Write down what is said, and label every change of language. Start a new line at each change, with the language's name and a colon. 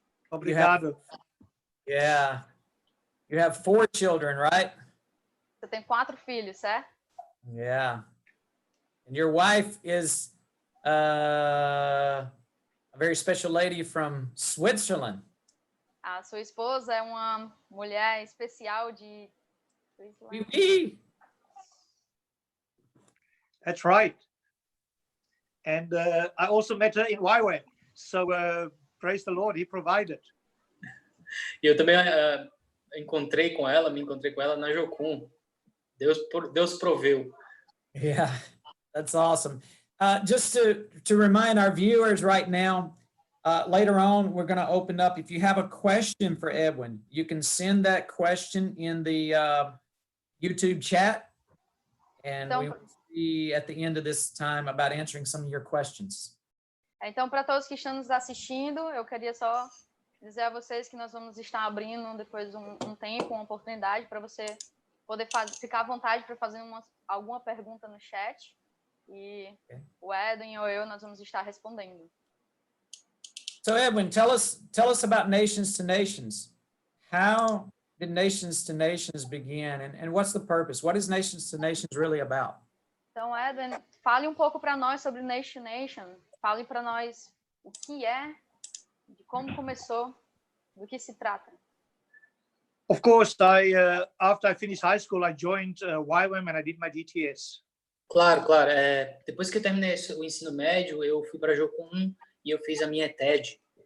Portuguese: Obrigado.
English: Yeah. You have 4 children, right?
Portuguese: Você tem 4 filhos, certo?
English: Yeah. And your wife is a very special lady from Switzerland.
Portuguese: A sua esposa é uma mulher especial de
French: Oui, oui.
English: That's right. And I also met her in Huawei. So praise the Lord, he provided.
Portuguese: E eu também me encontrei com ela na Jocum. Deus proveu.
English: Yeah, that's awesome. Just to remind our viewers right now, later on, we're going to open up. If you have a question for Edwin, you can send that question in the YouTube chat. And we will see at the end of this time about answering some of your questions.
Portuguese: Então, para todos que estão nos assistindo, eu queria só dizer a vocês que nós vamos estar abrindo depois um tempo, uma oportunidade para você poder ficar à vontade para fazer alguma pergunta no chat. E o Edwin ou eu, nós vamos estar respondendo.
English: So Edwin, tell us about Nations to Nations. How did Nations to Nations begin, and what's the purpose? What is Nations to Nations really about?
Portuguese: Então, Edwin, fale um pouco para nós sobre Nation to Nation. Fale para nós o que é, de como começou, do que se trata.
English: Of course, after I finished high school, I joined YWAM and I did my DTS.
Portuguese: Claro. Depois que eu terminei o ensino médio, eu fui para a Jocum e eu fiz a minha TED.